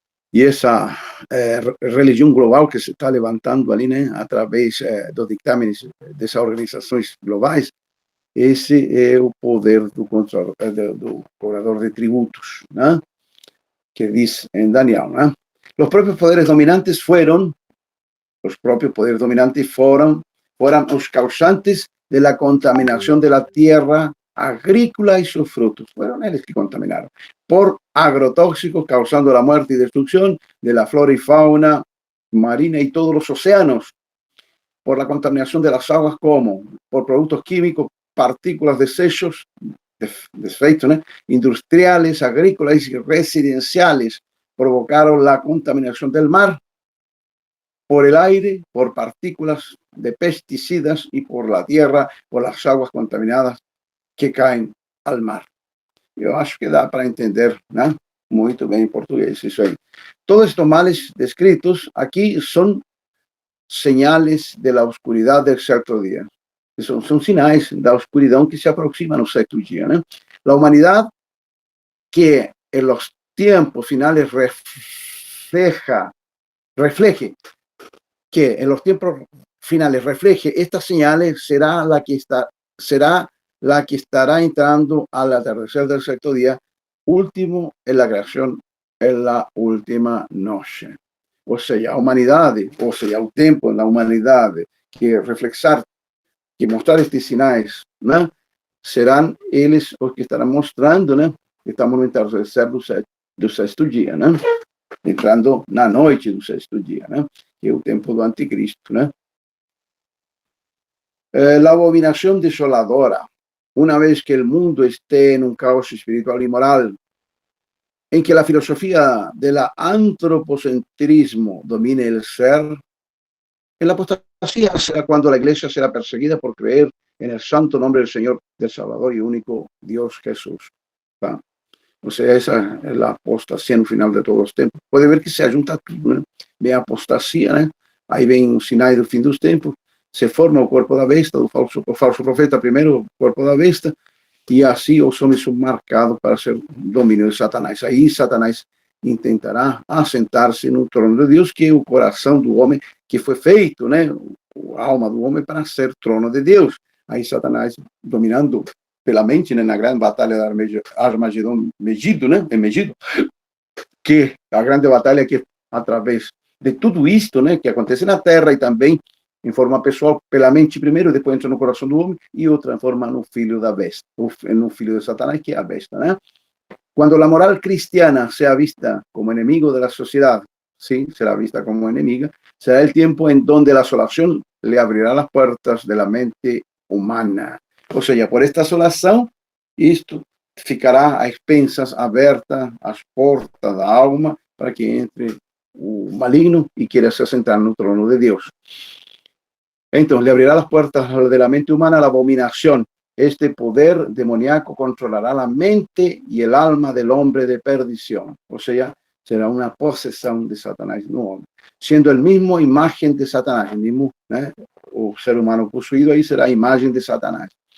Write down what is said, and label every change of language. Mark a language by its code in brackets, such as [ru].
[pt] E essa religião global que se está levantando ali, né? Através dos dictámenes dessas organizações globais, esse é o poder do cobrador de tributos, né? Que diz em Daniel, né? [es] Los propios poderes dominantes fueron os causantes de la contaminación de la tierra agrícola y sus frutos. Fueron ellos que contaminaron por agrotóxicos, causando la muerte y destrucción de la flora y fauna marina y todos los océanos, por la contaminación de las aguas, como por productos químicos, partículas, desechos, desechos, ¿no? Industriales, agrícolas y residenciales, provocaron la contaminación del mar, por el aire, por partículas de pesticidas y por la tierra, por las aguas contaminadas que caen al mar. [pt] Eu acho que dá para entender, né? Muito bem em português isso aí. [es] Todos estos males descritos aquí son señales de la oscuridad del sexto día. [pt] Son sinais da oscuridão que se aproxima no sexto dia, né? [es] La humanidad que en los tiempos finales refleje que en los tiempos finales refleje estas señales será la que estará entrando al atardecer del sexto día, último en la creación, en la última noche. O sea, [pt] a humanidade, ou seja, o tempo na humanidade que reflexar, que mostrar estes sinais, né? Serão eles os que estarão mostrando, né? Que estamos no entardecer do sexto dia, né? Entrando na noite do sexto dia, né? Que é o tempo do anticristo, né? [es] La abominación desoladora, una vez que el mundo esté en un caos espiritual y moral, en que la filosofía del antropocentrismo domine el ser, en la apostasía será cuando la iglesia será perseguida por creer en el santo nombre del Señor, del Salvador y único Dios Jesús. ¿Va? O sea, esa es la apostasía en el final de todos los tiempos. Puede ver que se ajunta todo, ¿no? Ve a apostasía, ¿no? [pt] Aí vem o sinal do fim dos tempos, se forma o corpo da besta, o falso profeta primeiro, o corpo da besta, e assim os homens são marcados para ser domínio de Satanás. Aí Satanás intentará assentar-se no trono de Deus, que é o coração do homem, que foi feito, né, a alma do homem para ser trono de Deus. Aí Satanás dominando pela mente, né, na grande batalha de Armagedon, Megido, né, em Megido, que a grande batalha que através de tudo isto, né, que acontece na Terra e também em forma pessoal pela mente primeiro, depois entra no coração do homem e o transforma no filho da besta, no filho de Satanás, que é a besta, né? [es] Cuando la moral cristiana sea vista como enemigo de la sociedad, sí, será vista como enemiga, será el tiempo en donde la asolación le abrirá las puertas de la mente humana. O sea, [pt] por esta asolação, isto ficará a expensas, aberta as portas da alma para que entre o maligno e queira se assentar no trono de Deus. [es] Entonces, le abrirá las puertas de la mente humana a la abominación. Este poder demoníaco controlará la mente y el alma del hombre de perdición. O sea, será una posesión de Satanás no hombre. Siendo el mismo imagen de Satanás, el mismo, [pt] o ser humano poseído, [es] ahí será imagen de Satanás.